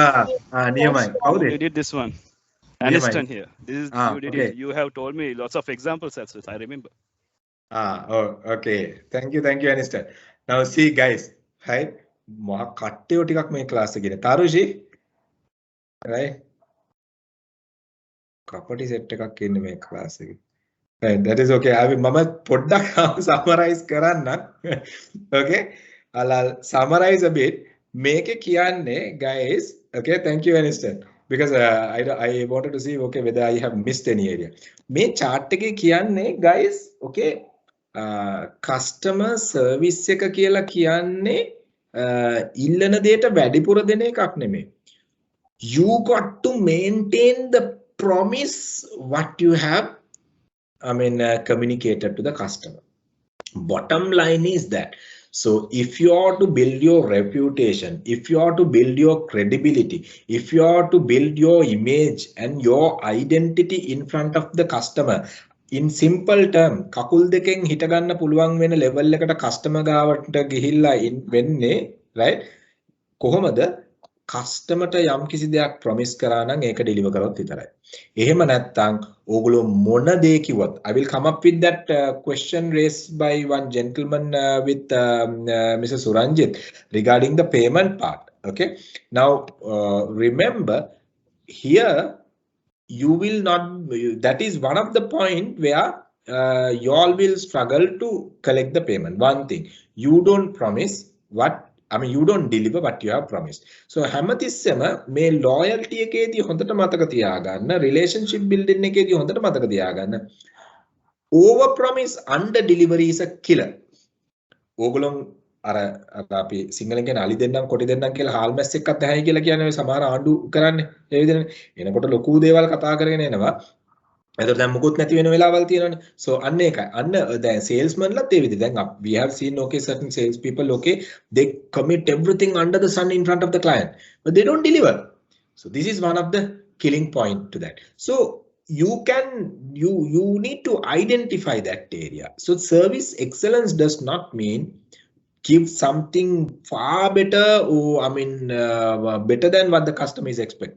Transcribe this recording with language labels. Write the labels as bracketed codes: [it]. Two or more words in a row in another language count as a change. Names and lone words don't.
[en] Niyamai. How You did this one. Aniston here. This is you did okay. it. You have told me lots of examples as well. I remember. Oh, okay. Thank you, Aniston. Now see guys, right? [si] මා කට්ටියෝ ටිකක් මේ ක්ලාස් එකේ ඉන්නේ. තරුෂි right? කපටි සෙට් එකක් ඉන්නේ මේ ක්ලාස් එකේ. [en] Right, that is okay. [si] මම පොඩ්ඩක් summarize කරන්නම්. [en] Okay? I'll summarize a bit. [si] මේකේ කියන්නේ [en] guys, okay, thank you Aniston. Because I wanted to see okay whether I have missed any area. [si] මේ chart එකේ කියන්නේ [en] guys, okay, customer service [si] එක කියලා කියන්නේ ඉල්ලන දෙයට වැඩිපුර දෙන එකක් නෙමෙයි. [en] You got to maintain the promise what you have communicated to the customer. Bottom line is that. So if you are to build your reputation, if you are to build your credibility, if you are to build your image and your identity in front of the customer, in simple term, [si] කකුල් දෙකෙන් හිට ගන්න පුළුවන් වෙන level එකට customer ගාවට ගිහිල්ලා වෙන්නේ, right? කොහොමද? customer ට යම් කිසි දෙයක් promise කරා නම් ඒක deliver කරොත් විතරයි. එහෙම නැත්නම් ඕගොල්ලෝ මොන දේ කිව්වත් [en] I will come up with that question raised by one gentleman with Mr. Suranjit regarding the payment part. Okay, now remember here you will not, that is one of the point where you all will struggle to collect the payment. One thing, you don't promise what you don't deliver what you have promised. [si] So හැමතිස්සෙම මේ loyalty එකේදී හොඳට මතක තියාගන්න, relationship building එකේදී හොඳට මතක තියාගන්න, [en] over promise under delivery is a killer. [si] ඕගොල්ලෝ අර අපි සිංහලෙන් කියන අලි දෙන්නම් කොටි දෙන්නම් කියලා හාල් මැස් එක්කත් ඇහැයි කියලා කියන්නේ ඔය සමහර ආණ්ඩු කරන්නේ. ඒ විදිහනේ. එනකොට ලොකු දේවල් කතා කරගෙන එනවා. එතකොට දැන් මුකුත් නැති වෙන වෙලාවල් තියෙනවානේ. So අන්න ඒකයි. අන්න දැන් salesman ලත් ඒ විදිහට. [en] දැන් we have seen okay certain sales people okay they commit everything under the sun in front of the client but they don't deliver. So this is one of the killing point to that. So you need to identify that area. So service excellence does not mean give something far better or better than what the customer is expecting.